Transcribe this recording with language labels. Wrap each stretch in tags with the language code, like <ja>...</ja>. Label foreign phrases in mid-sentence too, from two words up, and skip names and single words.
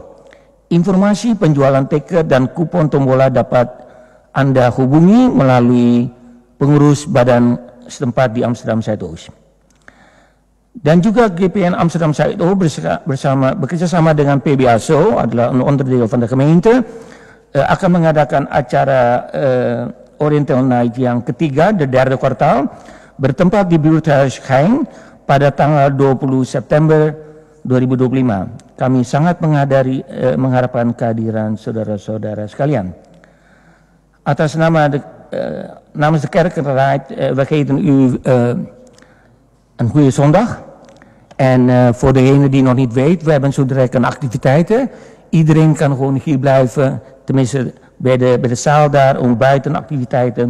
<id>Informasi penjualan tiket dan kupon tombola dapat Anda hubungi melalui pengurus badan setempat di Amsterdam Zuidoost. Dan juga GPN Amsterdam Zuidoost bekerjasama dengan PBASO, adalah</id> <nl>een onderdeel van de gemeente,</nl> <id>akan mengadakan acara Oriental Night yang ketiga,</id> <nl>de derde kwartaal,</nl> <id>bertempat di Buurthuis Gein pada tanggal 20 September 2025. Kami sangat mengharapkan kehadiran saudara-saudara sekalian.</id> <nl>Atas namens de Kerkenraad, we geven u een goede zondag. En voor degene die nog niet weet, we hebben zo direct een activiteiten. Iedereen kan gewoon hier blijven, tenminste bij de zaal daar, om buiten activiteiten.</nl>